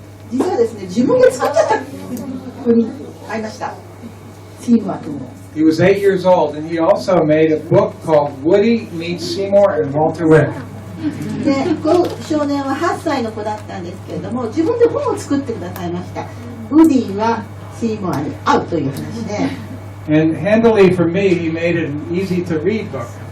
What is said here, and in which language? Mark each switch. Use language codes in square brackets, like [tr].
[ja] 実はですね、自分で作っちゃった子に会いました。シーモア君を。 [en] He was 8 years old, and he also made a book called Woody Meets Seymour and Walter Wick. [ja] で、この少年は8歳の子だったんですけれども、自分で本を作ってくださいました。ウディはシーモアに会うという話で。 [en] And handily for me, he made it an easy-to-read book.